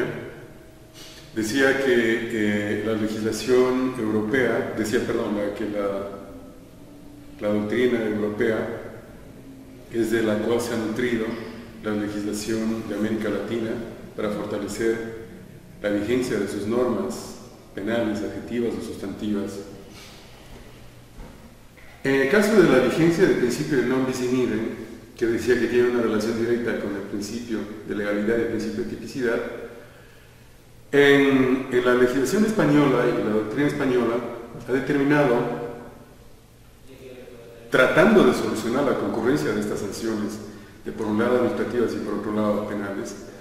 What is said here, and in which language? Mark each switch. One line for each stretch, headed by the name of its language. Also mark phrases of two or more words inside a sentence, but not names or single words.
Spanish: Decía que la legislación europea, la doctrina europea es de la cual se ha nutrido la legislación de América Latina para fortalecer la vigencia de sus normas penales, adjetivas o sustantivas. En el caso de la vigencia del principio de
Latin: non bis in idem,
Spanish: que decía que tiene una relación directa con el principio de legalidad y el principio de tipicidad, en la legislación española y la doctrina española ha determinado, tratando de solucionar la concurrencia de estas sanciones, de por un lado administrativas y por otro lado penales,